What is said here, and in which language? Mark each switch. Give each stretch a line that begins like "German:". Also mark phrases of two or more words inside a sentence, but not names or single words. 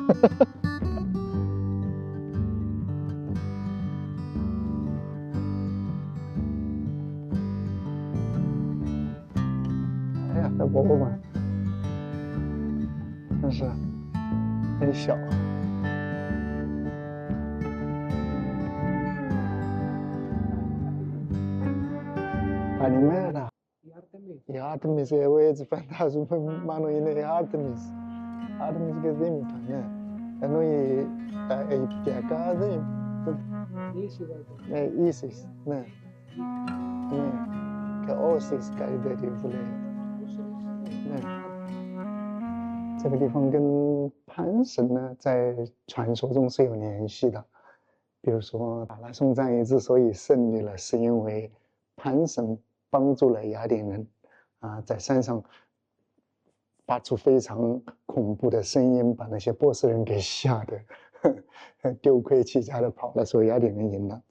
Chinese: 哎呀，这博物馆真是很小。Καλημέρα.
Greek: Η Άρτεμις, εγώ έτσι φαντάζομαι μάλλον είναι η Άρτεμις. Άρτεμις και Δήμητρα, ναι. Ενώ τα Αιγυπτιακά δεν είναι. Ίσης, ναι. cái Oasis Guide
Chinese: 之类的。这个地方跟潘神呢，在传说中是有联系的。比如说，马拉松战役之所以胜利了，是因为潘神帮助了雅典人，在山上发出非常恐怖的声音，把那些波斯人给吓得丢盔弃甲的跑了，所以雅典人赢了。